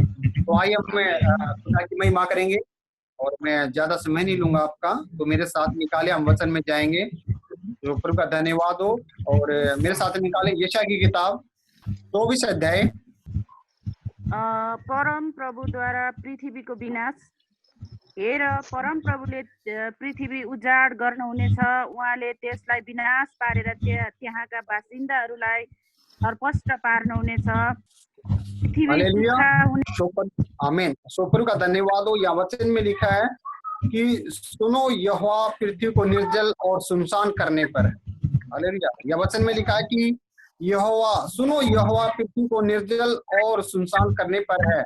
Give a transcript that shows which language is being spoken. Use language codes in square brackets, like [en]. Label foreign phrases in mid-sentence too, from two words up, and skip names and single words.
[hi] तो आइए हम खुदा की महिमा करेंगे। और मैं ज्यादा समय नहीं लूंगा आपका, तो मेरे साथ निकाले, हम वचन में जाएंगे। तो प्रभु का धन्यवाद हो। और मेरे साथ निकाले यशायाह की किताब 24 अध्याय। [ne] परम प्रभु द्वारा पृथ्वीको विनाश। हेर, परम प्रभुले पृथ्वी उजाड गर्नुहुनेछ। उहाँले त्यसलाई विनाश पारेर त्यहाँका बासिन्दाहरूलाई हरपष्ट पार्नुहुनेछ। [hi] आमीन। सो प्रभु का धन्यवाद हो। यह वचन में लिखा है कि सुनो यहोवा पृथ्वी को निर्जल और सुनसान करने पर। हालेलुया। यह वचन में लिखा है कि यहोवा, सुनो यहोवा पृथ्वी को निर्जल और सुनसान करने पर है।